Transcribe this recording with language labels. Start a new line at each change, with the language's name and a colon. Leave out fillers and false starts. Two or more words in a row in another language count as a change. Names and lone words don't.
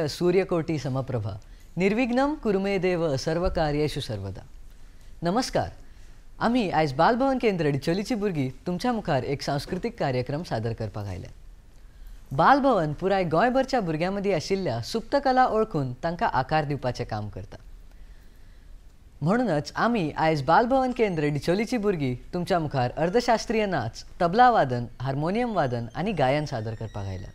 Sanskrit: सूर्यकोटी समप्रभा निर्विघ्नं कुरु मे देव सर्व कार्येषु सर्वदा.
Konkani: नमस्कार. आम्ही आयज बालभवन केंद्र डिचोलीची भुरगीं तुमच्या मुखार एक सांस्कृतिक कार्यक्रम सादर करपाक आयल्या. बालभवन पुराय गोंयभरच्या भुरग्यां मदीं आशिल्ल्या सुप्त कला ओळखून तांकां आकार दिवपाचें काम करता. म्हणूनच आम्ही आयज बालभवन केंद्र डिचोलीची भुरगीं तुमच्या मुखार अर्धशास्त्रीय नाच, तबला वादन, हार्मोनियम वादन आनी गायन सादर करपाक आयल्या.